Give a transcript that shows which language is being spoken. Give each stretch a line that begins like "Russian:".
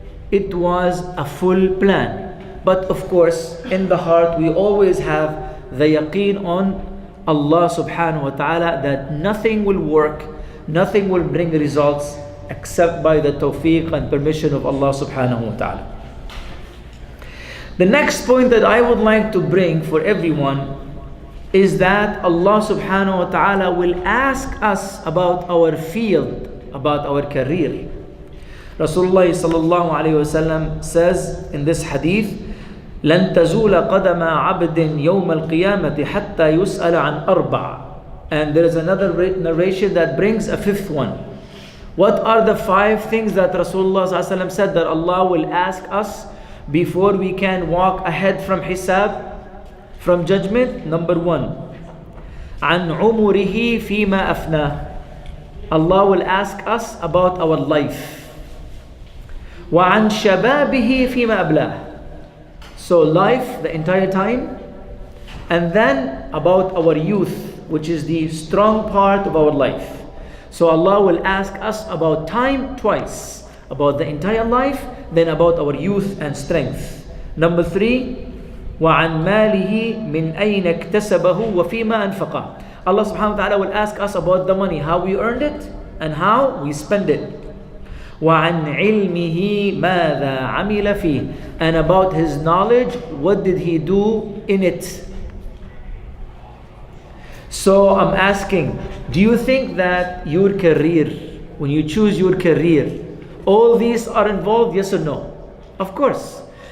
English: It was a full plan. But of course, in the heart, we always have the yaqeen on Allah subhanahu wa ta'ala that nothing will work, nothing will bring results except by the tawfiq and permission of Allah subhanahu wa ta'ala. The next point that I would like to bring for everyone is that Allah subhanahu wa ta'ala will ask us about our field, about our career. Rasulullah sallallahu alayhi wasallam says in this hadith,
Arabic: لن تزول قدم عبد يوم القيامة حتى يسأل عن أربع.
English: And there is another narration that brings a fifth one. What are the 5 things that Rasulullah sallallahu alayhi wasallam said that Allah will ask us before we can walk ahead from hisab, from judgment? Number 1,
Arabic: عن عمره فيما أفناه.
English: Allah will ask us about our life.
Arabic: وعن شبابه فيما أبلاه.
English: So life, the entire time, and then about our youth, which is the strong part of our life. So Allah will ask us about time twice, about the entire life, then about our youth and strength. Number 3,
Arabic: وعن ماله من أين اكتسبه وفيما أنفقه.
English: Allah subhanahu wa ta'ala will ask us about the money, how we earned it and how we spend it.
Arabic: وعن علمه ماذا عمل فيه.
English: And about his knowledge, what did he do in it? So I'm asking, do you think that your career, when you choose your career, all these are involved, yes or no? Of course.